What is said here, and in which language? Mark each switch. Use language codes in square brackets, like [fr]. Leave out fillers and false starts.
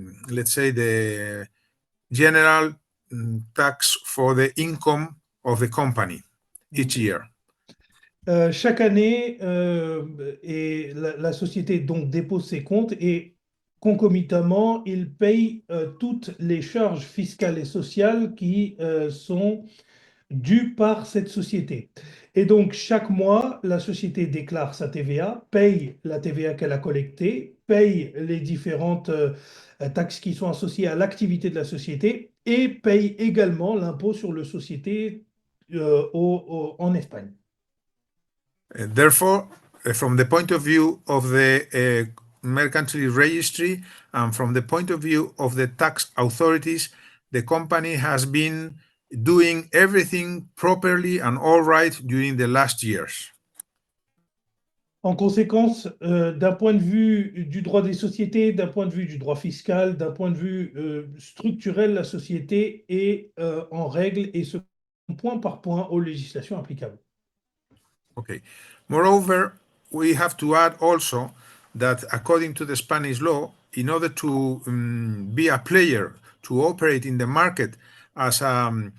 [en] let's say the general tax for the income of the company each year. [fr] Chaque année, la société donc dépose ses comptes et concomitamment, il paye toutes les charges fiscales et sociales qui sont dues par cette société. Et donc, chaque mois, la société déclare sa TVA, paye la TVA qu'elle a collectée, paye les différentes taxes qui sont associées à l'activité de la société et paye également l'impôt sur les sociétés en Espagne. [en] Therefore, from the point of view of the mercantile registry and from the point of view of the tax authorities, the company has been doing everything properly and all right during the last years. [fr] En conséquence, d'un point de vue du droit des sociétés, d'un point de vue du droit fiscal, d'un point de vue structurel, la société est en règle et se point par point aux législations applicables. [en] Okay. Moreover, we have to add also that according to the Spanish law, in order to be a player, to operate in the market as a